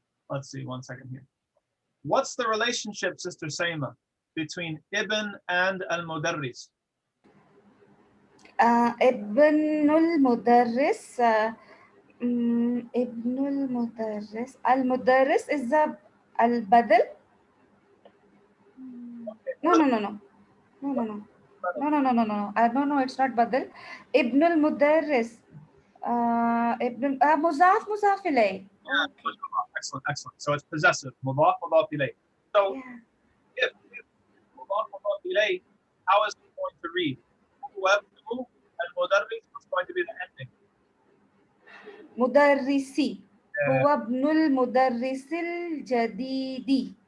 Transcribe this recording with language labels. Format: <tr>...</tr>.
<en>Let's see, one second here. What's the relationship, Sister Saima, between Ibn and Al-Mudarris?</en> <ar>ابن المدرس ابن المدرس المدرس</ar> <en>is the</en> <ar>البدل.</ar> <en>No. No, it's not بدل.</en> <ar>ابن المدرس ابن مضاف إليه.</ar> <en>Excellent. So it's possessive.</en> <ar>مضاف مضاف إليه.</ar> <en>So if</en> <ar>مضاف مضاف إليه,</ar> <en>how is it going to read?</en> <ar>وابنه المدرس</ar> <en>is going to be the ending.</en> <ar>مدرسي. هو ابن المدرس الجديد.</ar>